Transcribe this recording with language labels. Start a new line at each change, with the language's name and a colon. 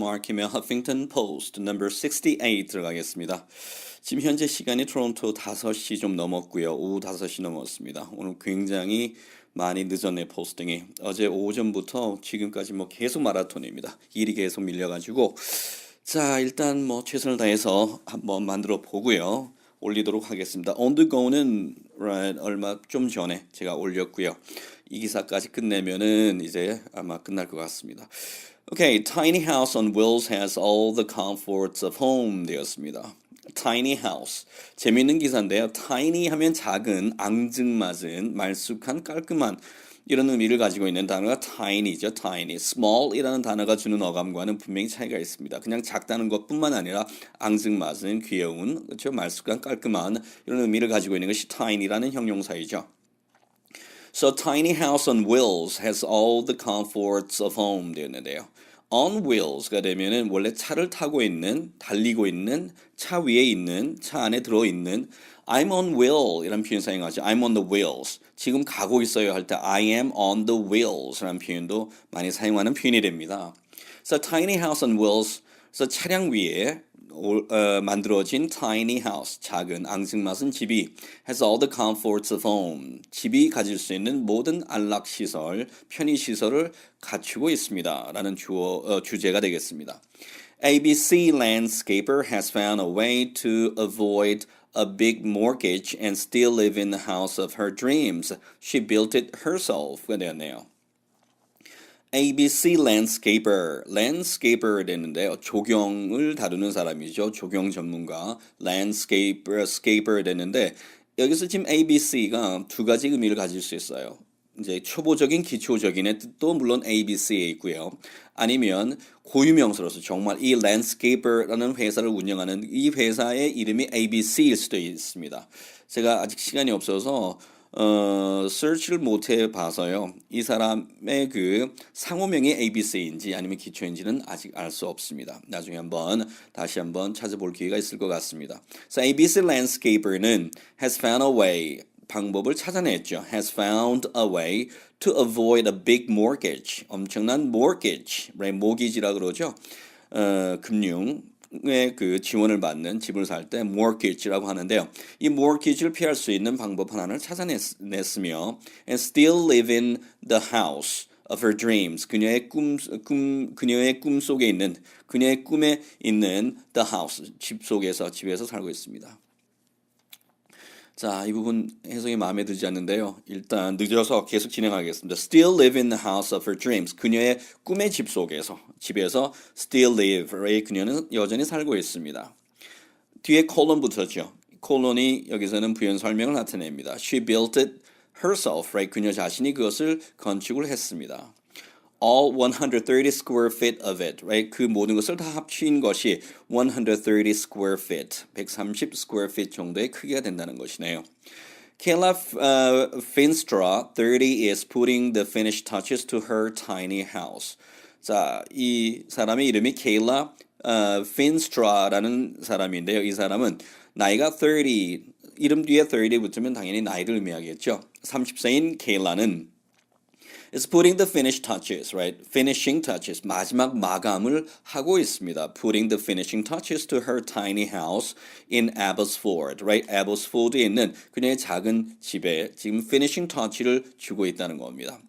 Korean: 마크의 Huffington Post number 68 들어가겠습니다. 지금 현재 시간이 토론토 5시 좀 넘었고요. 오후 5시 넘었습니다. 오늘 굉장히 많이 늦었네요. 포스팅이. 어제 오전부터 지금까지 계속 마라톤입니다. 일이 계속 밀려가지고 자 일단 최선을 다해서 한번 만들어 보고요. 올리도록 하겠습니다. On the go는 얼마 좀 전에 제가 올렸고요. 이 기사까지 끝내면은 이제 아마 끝날 것 같습니다.
English: Okay, tiny house on wheels has all the comforts of home 되었습니다. Tiny house.
Korean: 재밌는 기사인데요. Tiny 하면 작은, 앙증맞은, 말쑥한, 깔끔한 이런 의미를 가지고 있는 단어가 tiny죠.
English: tiny.
Korean: small이라는 단어가 주는 어감과는 분명히 차이가 있습니다. 그냥 작다는 것뿐만 아니라 앙증맞은, 귀여운, 그렇죠? 말쑥한, 깔끔한 이런 의미를 가지고 있는 것이 tiny라는 형용사이죠.
English: So tiny house on wheels has all the comforts of home 되었는데요.
Korean: On wheels가 되면은 원래 차를 타고 있는, 달리고 있는, 차 위에 있는, 차 안에 들어있는
English: I'm on wheel
Korean: 이라는 표현 사용하죠.
English: I'm on the wheels.
Korean: 지금 가고 있어요 할 때
English: I am on the wheels
Korean: 라는 표현도 많이 사용하는 표현이 됩니다.
English: So tiny house on wheels.
Korean: 그래서 차량 위에 만들어진 tiny house, 작은 앙증맞은 집이
English: has all the comforts of home.
Korean: 집이 가질 수 있는 모든 안락시설, 편의시설을 갖추고 있습니다. 라는 주제가 되겠습니다.
English: ABC landscaper has found a way to avoid a big mortgage and still live in the house of her dreams. She built it herself가 되었네요. ABC landscaper, landscaper 되는데요.
Korean: 조경을 다루는 사람이죠. 조경 전문가, landscaper 되는데 여기서 지금 ABC가 두 가지 의미를 가질 수 있어요. 이제 초보적인, 기초적인의 뜻도 물론 ABC에 있고요. 아니면 고유명사로서 정말 이 landscaper라는 회사를 운영하는 이 회사의 이름이 ABC일 수도 있습니다. 제가 아직 시간이 없어서 search를 못 해봐서요. 이 사람의 그 상호명이 ABC인지 아니면 기초인지는 아직 알 수 없습니다. 나중에 다시 한번 찾아볼 기회가 있을 것 같습니다.
English: So ABC landscaper는 has found a way,
Korean: 방법을 찾아냈죠.
English: has found a way to avoid a big mortgage,
Korean: 엄청난
English: mortgage,
Korean: 모기지라 그러죠. 금융의 그 지원을 받는 집을 살 때 mortgage라고 하는데요.
English: 이 mortgage를
Korean: 피할 수 있는 방법 하나를 찾아냈으며
English: and still live in the house of her dreams.
Korean: 그녀의 꿈 속에 있는, 그녀의 꿈에 있는 the house, 집에서 살고 있습니다. 자, 이 부분 해석이 마음에 들지 않는데요. 일단 늦어서 계속 진행하겠습니다.
English: Still live in the house of her dreams.
Korean: 그녀의 꿈의 집에서
English: still live.
Korean: 그녀는 여전히 살고 있습니다. 뒤에 콜론 붙었죠. 콜론이 여기서는 부연 설명을 나타냅니다.
English: She built it herself.
Korean: 그녀 자신이 그것을 건축을 했습니다.
English: All 130 square feet of it,
Korean: 그 모든 것을 다 합친 것이 130 square feet, 130 square feet 정도의 크기가 된다는 것이네요.
English: Kayla Finstra, 30, is putting the finished touches to her tiny house.
Korean: 자, 이 사람의 이름이 Kayla Finstra라는 사람인데요. 이 사람은 나이가 30, 이름 뒤에 30 붙으면 당연히 나이를 의미하겠죠.
English: 30세인 Kayla는 is putting the finished touches, finishing touches,
Korean: 마지막 마감을 하고 있습니다.
English: Putting the finishing touches to her tiny house in Abbotsford, Abbotsford에
Korean: 있는 그녀의 작은 집에 지금
English: finishing touch를
Korean: 주고 있다는 겁니다.